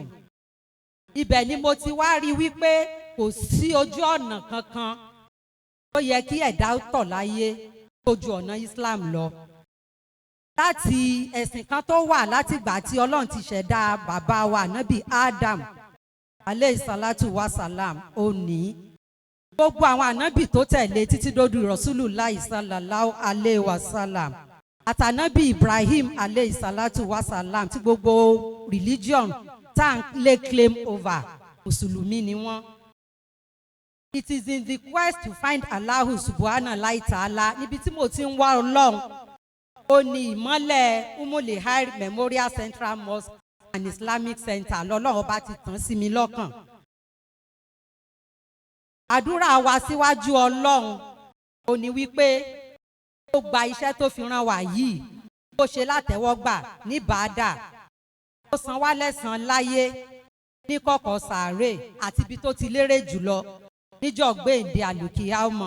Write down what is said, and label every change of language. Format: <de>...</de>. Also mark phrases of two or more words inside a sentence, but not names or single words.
<yo>Ibẹ̀ ni mo ti wá rí wípé kò sí ojú ọ̀nà kankan tó yẹ kí ẹ̀dá tọ̀ láyé ojú ọ̀nà Islam lọ. Láti ẹ̀sìn kan tó wà látìgbà tí Ọlọ́run ti ṣẹ̀dá bàbá wa Nábì Adam</yo> <ar>عليه الصلاة والسلام</ar> <yo>ó ní. Gbogbo àwọn ànábì tó tẹ̀lé títí dójú Rasulullah</yo> <ar>صلى الله عليه وسلم</ar> <yo>àtànábì Ibrahim</yo> <ar>عليه الصلاة والسلام</ar> <yo>tí gbogbo religion tá à ń lè</yo> <en>claim over</en> <yo>Mùsùlùmí ni wọ́n.</yo> <en>It is in the quest to find Allah</en> <ar>سبحانه تعالى</ar> <yo>níbi tí mo ti ń wá Ọlọ́run ó ní ìmọ́lẹ̀ Ummulkhair Memorial Central Mosque and Islamic Center lọ́lọ́run ọba ti tàn sí mi lọ́kàn. Àdúrà wa síwájú Ọlọ́run ó ní wípé ó gba iṣẹ́ tó fi rán wa yìí ó ṣe látẹ́wọ́gbà ní bàádà ó san wá lẹ́san láyé ní kọ̀kọ̀ sàárè àti ibi tó ti lérè jùlọ níjọ́ gbèǹde àlùkìyámọ̀.</yo>